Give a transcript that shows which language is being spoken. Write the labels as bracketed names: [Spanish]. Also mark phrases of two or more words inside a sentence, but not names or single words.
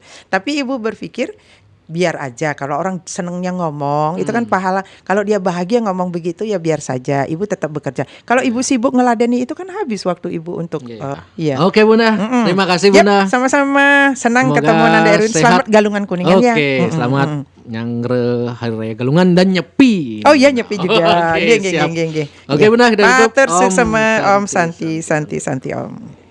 [Indonesian] Tapi ibu berpikir biar aja, kalau orang senengnya ngomong itu kan pahala. Kalau dia bahagia ngomong begitu ya biar saja. Ibu tetap bekerja. Kalau ibu sibuk ngeladeni itu kan habis waktu ibu untuk Oke Bunda, terima kasih Bunda. Sama-sama, senang Semoga ketemu Nanda Erwin. sehat. Selamat Galungan Kuningan ya. Oke, selamat nyangre hari raya Galungan dan nyepi. Oh iya nyepi juga. Oke, siap. Geng. Oke Bunda, kita tutup. [Balinese] Matur sama [Sanskrit] Om Santi Om.